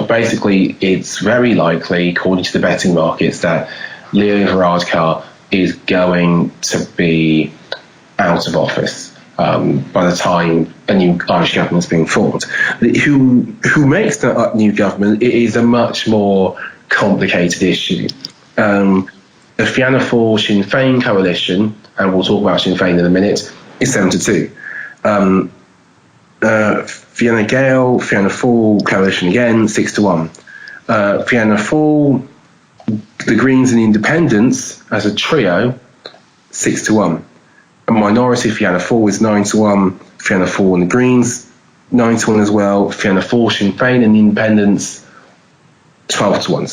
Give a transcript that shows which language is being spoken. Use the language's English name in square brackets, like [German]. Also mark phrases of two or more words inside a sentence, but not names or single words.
[English] Basically, it's very likely, according to the betting markets, that Leo Varadkar is going to be out of office by the time a new Irish government's being formed. Who makes that new government, it is a much more complicated issue. The Fianna Fáil Sinn Féin coalition, and we'll talk about Sinn Féin in a minute, is 7-2. Fianna Gael, Fianna Fáil coalition again, 6-1. Fianna Fáil, the Greens and the Independents as a trio, 6-1. A minority Fianna Fáil is 9-1. Fianna Fáil and the Greens, 9-1 as well. Fianna Fáil, Sinn Féin and the Independents, 12-1.